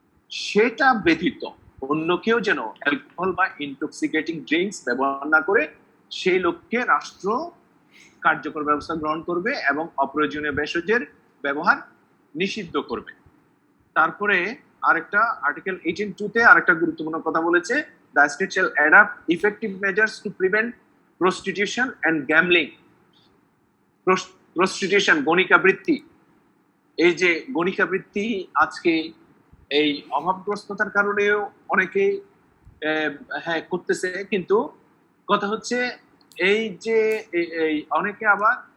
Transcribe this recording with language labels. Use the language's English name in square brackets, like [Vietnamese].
[Bangla] সেটা ব্যতীত অন্য কেউ যেন অ্যালকোহল বা ইনটক্সিকেটিং ড্রিঙ্কস ব্যবহার না করে সেই লোককে রাষ্ট্র কার্যকর ব্যবস্থা গ্রহণ করবে এবং অপ্রয়োজনীয় ভেষজের ব্যবহার নিষিদ্ধ করবে। তারপরে আরেকটা আর্টিকেল 18(2)-তে আরেকটা গুরুত্বপূর্ণ কথা বলেছে, [English] the state shall adopt effective measures to prevent prostitution and gambling. Prostitution, [Bangla] গণিকা বৃত্তি, এই যে গণিকা বৃত্তি আজকে এই অভাবগ্রস্ততার কারণেও অনেকে হ্যাঁ করতেছে, কিন্তু কথা হচ্ছে এই যে এই অনেকে আবার